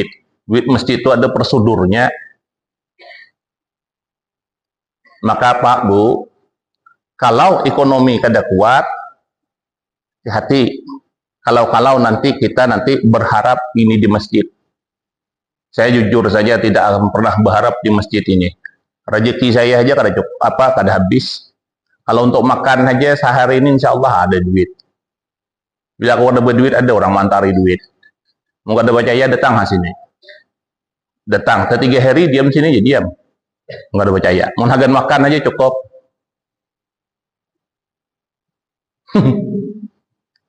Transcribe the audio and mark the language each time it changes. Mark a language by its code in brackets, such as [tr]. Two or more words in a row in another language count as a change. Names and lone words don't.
[id] Duit masjid itu ada prosedurnya. Maka Pak Bu, kalau ekonomi kada kuat, hati-hati. Kalau nanti kita berharap ini di masjid. Saya jujur saja tidak akan pernah berharap di masjid ini. Rezeki saya aja kada cukup, kada habis. Kalau untuk makan aja sehari ini [ar] إن شاء الله [id] ada duit. [bjn] Bila aku ada berduit, ada orang mantari duit. [id] Mau kada percaya, datang sini. Datang, 3 hari diam sini aja, diam. Nggak ada percaya. [bjn] Mau hagan makan aja cukup.